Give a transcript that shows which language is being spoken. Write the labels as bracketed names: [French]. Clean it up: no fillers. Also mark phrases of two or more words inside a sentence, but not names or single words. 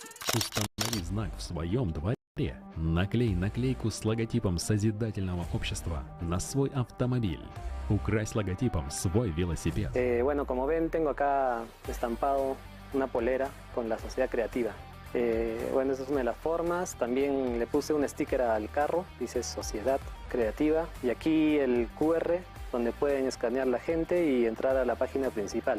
[Russian] Установи знак в своем дворе. Наклей наклейку с логотипом созидательного общества на свой автомобиль. Укрась логотипом свой велосипед. [Spanish] Bueno, como ven, tengo acá estampado una polera con la sociedad creativa. Bueno, esa es una de las formas. También le puse un sticker al carro, dice Sociedad Creativa. Y aquí el QR, donde pueden escanear la gente y entrar a la página principal.